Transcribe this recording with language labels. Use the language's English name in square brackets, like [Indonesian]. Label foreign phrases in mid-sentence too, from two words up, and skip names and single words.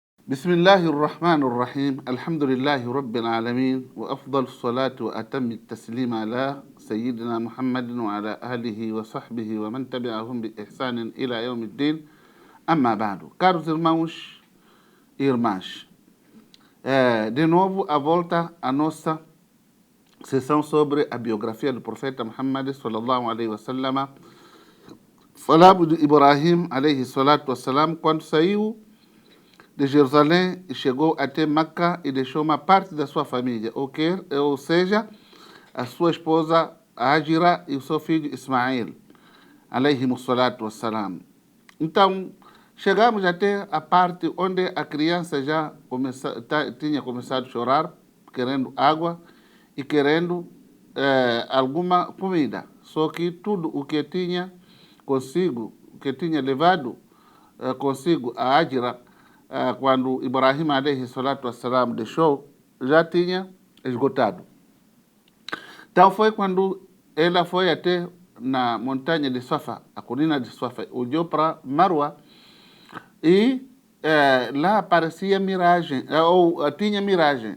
[Arabic] بسم الله الرحمن الرحيم الحمد لله رب العالمين وأفضل الصلاة وأتم التسليم على سيدنا محمد وعلى آله وصحبه ومن تبعهم بإحسان إلى يوم الدين. أما بعد, [Portuguese] caros irmãos e irmãs, de novo a volta à nossa sessão sobre a biografia do profeta Muhammad [Arabic] صلى الله عليه وسلم. [Portuguese] Falamos de Ibrahim [Arabic] عليه الصلاة والسلام [Portuguese] quando saiu de Jerusalém e chegou até Meca e deixou uma parte da sua família, ou seja, a sua esposa Hajira e o seu filho Ismael, [Arabic] عليهم الصلاة والسلام. [Portuguese] Então, chegamos até a parte onde a criança já tinha começado a chorar, querendo água e querendo alguma comida. Só que tudo o que tinha consigo, que tinha levado consigo a Hajira, quando Ibrahim [Arabic] عليه الصلاة والسلام [Portuguese] deixou, já tinha esgotado. Então foi quando ela foi até na montanha de Safa, a colina de Safa, olhou para Marwa e lá aparecia miragem, ou tinha miragem.